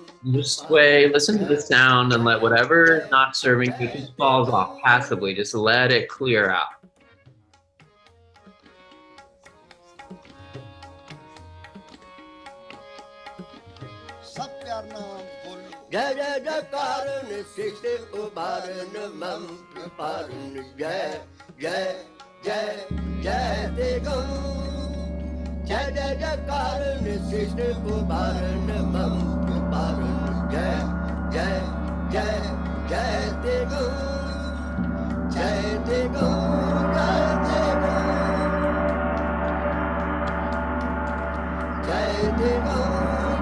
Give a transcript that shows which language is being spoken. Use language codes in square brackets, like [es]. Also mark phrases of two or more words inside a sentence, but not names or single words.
[en] Just sway, listen to the sound, and let whatever not serving you just falls off passively. Just let it clear out. [pa] ਜੈ ਜੈ ਜੈ ਕਾਰਨ, ਸ੍ਰਿਸਟਿ ਉਬਾਰਨ, ਮਮ ਪਾਰਨ, ਜੈ ਜੈ ਜੈ ਜੈ ਤੇ ਗੰ, ਜੈ ਜੈ ਜੈ ਕਾਰਨ, ਸ੍ਰਿਸਟਿ ਉਬਾਰਨ, ਮਮ ਪਾਰਨ, ਜੈ ਜੈ ਜੈ ਜੈ ਤੇ ਗੰ, ਜੈ ਤੇ ਗੰ, ਜੈ ਤੇ ਗੰ, ਜੈ ਤੇ ਗੰ.